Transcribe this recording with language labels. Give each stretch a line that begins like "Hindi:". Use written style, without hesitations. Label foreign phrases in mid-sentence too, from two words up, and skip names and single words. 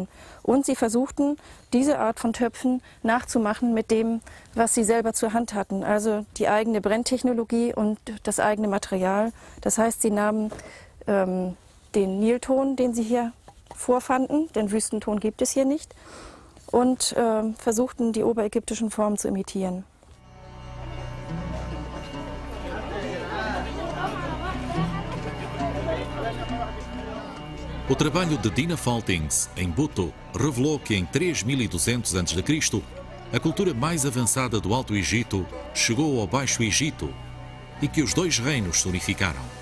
German: Und sie versuchten, diese Art von Töpfen nachzumachen mit dem, was sie selber zur Hand hatten. Also die eigene Brenntechnologie und das eigene Material. Das heißt, sie nahmen den Nilton, den sie hier vorfanden, denn Wüstenton gibt es hier nicht, und versuchten, die oberägyptischen Formen zu imitieren.
Portuguese: O trabalho de Dina Faltings, em Buto, revelou que em 3200 a.C., a cultura mais avançada do Alto Egito chegou ao Baixo Egito e que os dois reinos se unificaram.